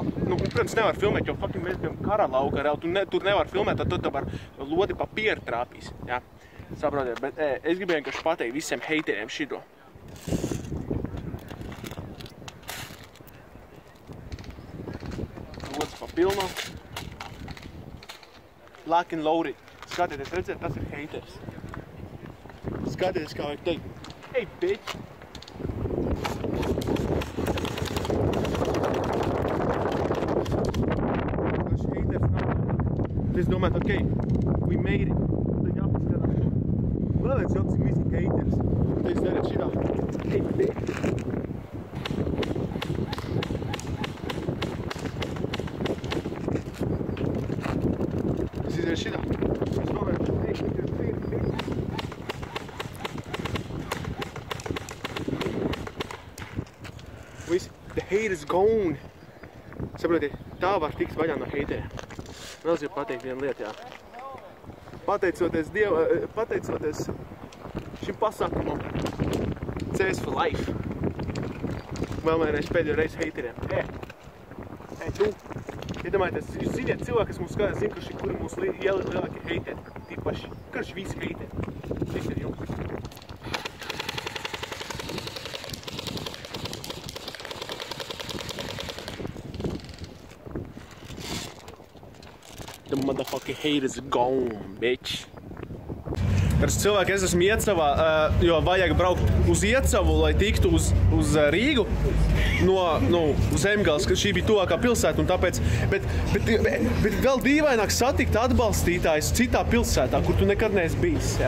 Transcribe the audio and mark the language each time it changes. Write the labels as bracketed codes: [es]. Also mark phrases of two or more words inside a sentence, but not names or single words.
[lv] Nu, protams, nevar filmēt, jo fucking mēs bijām kara lauka, tur nevar filmēt, tad tu var lodi pa pieru trāpīs, jā. Saprotiet, bet es gribēju vienkārši pateikt visiem heiteriem šito. Lods pa pilno. [en] Lock and loaded. [lv] Skatieties, redzēt, tas ir heiters. Skaties, kā vajag teikt. [en] Hey, bitch! [lv] Es domāju, [en] ok, we made it. [lv] Tad jāpaskatās. Vēl viens jau cik visi haters. Tad es darīju šitā. [en] Hey, bitch! [lv] Es izdarīju šitā. Es domāju, hey, Visi, [en] the hate is gone. [lv] Saprotiet, tā var tikt vaļā no hateriem. Vēl es gribu pateikt vienu lietu, jā. Pateicoties šim pasākumam, [en] CS for life. [lv] Vēl vienreiz pēdējo reizi hateriem. Tu, iedomājieties, jūs ziniet cilvēki, kas mums skatās, zina, kuri mūsu lielākie hateri. Tīpaši, kurš visi hateri. Visi ir jums. [en] The motherfucking hate is gone, bitch. [lv] Ar cilvēku es esmu Iecavā, jo vajag braukt uz Iecavu, lai tiktu uz Rīgu no Zemgales, ka šī bija tuvākā pilsēta, un tāpēc, bet vēl dīvaināk satikt atbalstītājus citā pilsētā, kur tu nekad neesi bijis, jā?